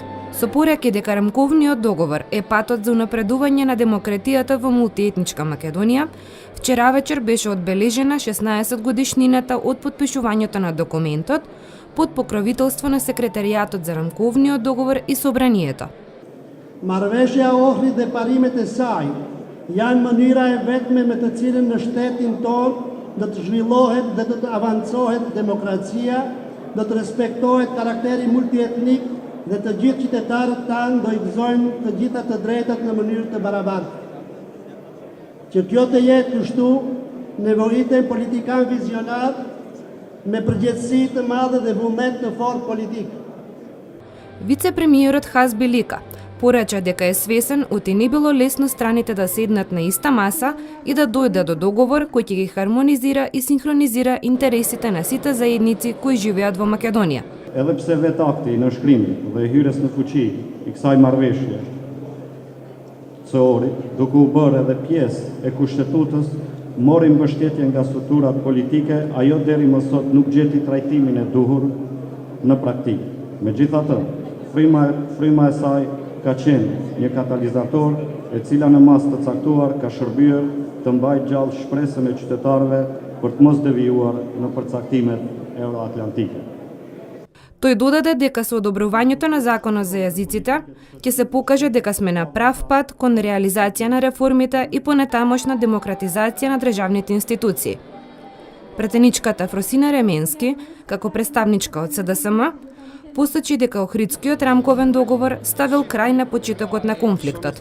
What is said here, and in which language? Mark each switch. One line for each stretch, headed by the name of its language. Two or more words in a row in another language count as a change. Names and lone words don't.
Macedonian: Со пораки дека рамковниот договор е патот за унапредување на демократијата во мултиетничка Македонија, вчера вечер беше одбележена 16 годишнината од потпишувањето на документот под покровителство на секретаријатот за рамковниот договор и собранието.
Albanian: Marrëveshja ohri dhe parimet e saj janë mënyra e vetme me të cilën në shtetin tonë do të zhvillohet dhe do të avancohet demokracia, do të respektohet karakteri multietnik dhe të gjithë qytetarët tanë do i gëzojnë të gjitha të drejtat në mënyrë të barabartë. Që kjo të jetë kështu, nevojiten politikan vizionar me përgjegjësi të madhe dhe vullnet të fortë politik.
Macedonian: Вице-премиерот Хазби Лика порача дека е свесен оти не било лесно страните да седнат на иста маса и да дојдат до договор кој ќе ги хармонизира и синхронизира интересите на сите заедници кои живеат во Македонија.
Albanian: Edhe pse vet akti në shkrim dhe hyrjes në fuqi i kësaj marrëveshje COR-i, duke u bërë edhe pjesë e kushtetutës, mori mbështetje nga strukturat politike, ajo deri më sot nuk gjeti trajtimin e duhur në praktikë. Megjithatë, fryma e saj ka qenë një katalizator e cila në mas të caktuar ka shërbyer të mbajë gjallë shpresën e qytetarëve për të mos devijuar në përcaktimet euroatlantike.
Macedonian: Тој додаде дека со одобрувањето на законот за јазиците ќе се покаже дека сме на прав пат кон реализација на реформите и понатамошна демократизација на државните институции. Претеничката Фросина Ременски, како представничка од СДСМ, посочи дека Охридскиот рамковен договор ставил крај на почетокот на конфликтот.